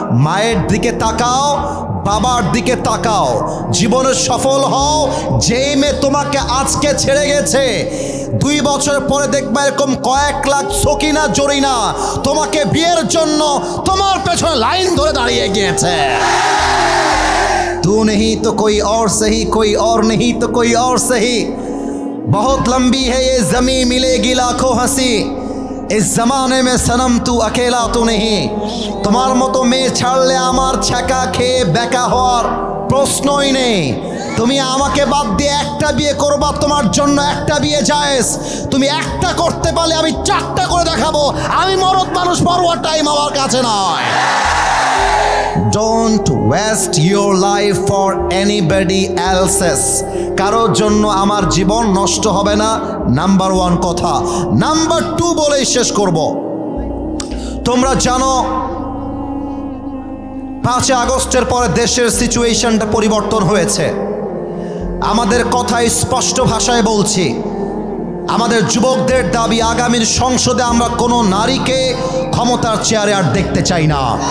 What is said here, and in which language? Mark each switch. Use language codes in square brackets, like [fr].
[bn] মায়ের দিকে তাকাও, বাবার দিকে তাকাও, জীবনে সফল হও। যেই মেয়ে তোমাকে আজকে ছেড়ে গেছে, 2 বছর পরে দেখবা এরকম কয়েক লাখ সকিনা জরিনা তোমাকে বিয়ের জন্য তোমার পেছনে লাইন ধরে দাঁড়িয়ে গিয়েছে। [hi] तू नहीं तो कोई और सही, कोई और नहीं तो कोई और सही। बहुत लंबी है ये ज़मीं, मिलेगी लाखों हंसी। इस ज़माने में सनम तू अकेला तो नहीं। [bn] তোমার মতো মেয়ে ছাড়লে আমার ছ্যাঁকা খেয়ে বেকা হওয়ার প্রশ্নই নেই। তুমি আমাকে বাদ দিয়ে একটা বিয়ে করবা, তোমার জন্য একটা বিয়ে জায়েজ। তুমি একটা করতে পারলে আমি চারটা করে দেখাবো। আমি মরদ মানুষ, পরোয়ার টাইম আমার কাছে নয়। [en] Don't waste your life for anybody else's. [bn] কারোর জন্য আমার জীবন নষ্ট হবে না, নাম্বার 1 কথা। নাম্বার 2 বলেই শেষ করব। তোমরা জানো 5 আগস্টের পরে দেশের সিচুয়েশনটা পরিবর্তন হয়েছে। আমাদের কথা স্পষ্ট ভাষায় বলছি, আমাদের যুবকদের দাবি আগামীর সংসদে আমরা কোনো নারীকে ক্ষমতার চেয়ারে আর দেখতে চাই না।